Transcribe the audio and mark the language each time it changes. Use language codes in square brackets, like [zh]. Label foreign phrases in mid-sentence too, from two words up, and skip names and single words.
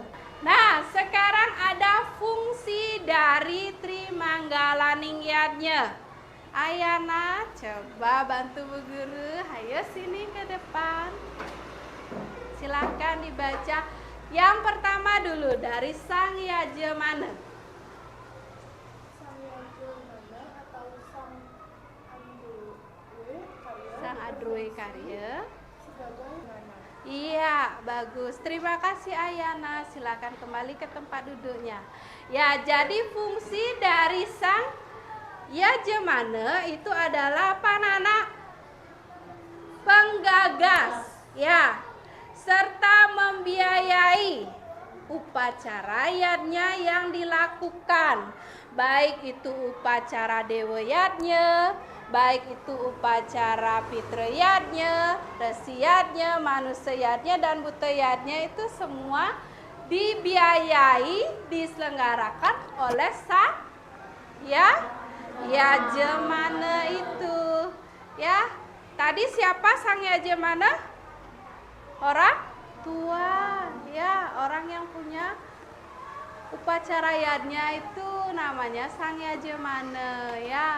[id] Nah, sekarang ada fungsi dari Trimanggalaniyadnya. Ayana, coba bantu Bu Guru. Ayo sini ke depan. Silakan dibaca. Yang pertama dulu dari Sang Yajamana. Sang Yajamana atau Sang Andrewe Karya Sang Adroe Karya. sebagai mana? Iya, bagus. Terima kasih Ayana. Silakan kembali ke tempat duduknya. Ya, jadi fungsi dari sang yajemane itu adalah apa, anak-anak? Penggagas, ya, serta membiayai upacara yadnya yang dilakukan, baik itu upacara dewa yadnya, baik itu upacara fitra yadnya, resi yadnya, manusia yadnya, dan buta yadnya, itu semua dibiayai, diselenggarakan oleh sang yajemane itu. Ya, tadi siapa sang yajemane? Orang tua, ya, orang yang punya upacara yadnya itu namanya sang yajemane, ya.